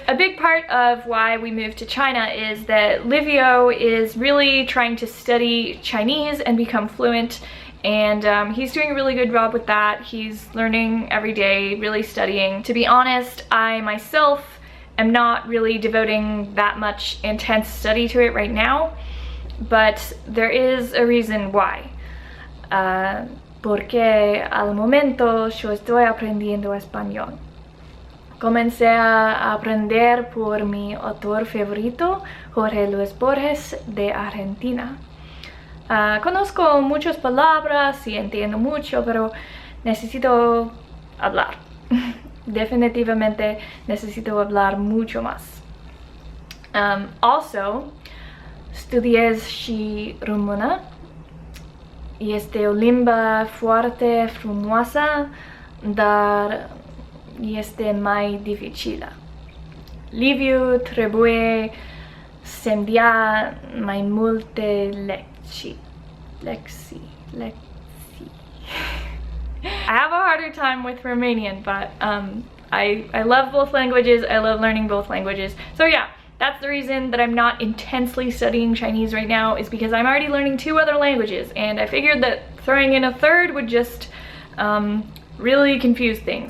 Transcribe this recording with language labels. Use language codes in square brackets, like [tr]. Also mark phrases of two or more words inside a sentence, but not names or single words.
[en] A big part of why we moved to China is that Livio is really trying to study Chinese and become fluent, and he's doing a really good job with that. He's learning every day, really studying. To be honest, I myself am not really devoting that much intense study to it right now, but there is a reason why. [es] Porque al momento yo estoy aprendiendo español. Comencé a aprender por mi autor favorito, Jorge Luis Borges, de Argentina. Conozco muchas palabras y entiendo mucho, pero necesito hablar. Definitivamente necesito hablar mucho más. [ro] Also, estudié shi rumuna y limba fuerte frumosa dar y mai difficile. Liviu trebuie sendia mai multe lecții. [en] I have a harder time with Romanian, but I love both languages. I love learning both languages. So yeah, that's the reason that I'm not intensely studying Chinese right now, is because I'm already learning 2 other languages, and I figured that throwing in a third would just really confuse things.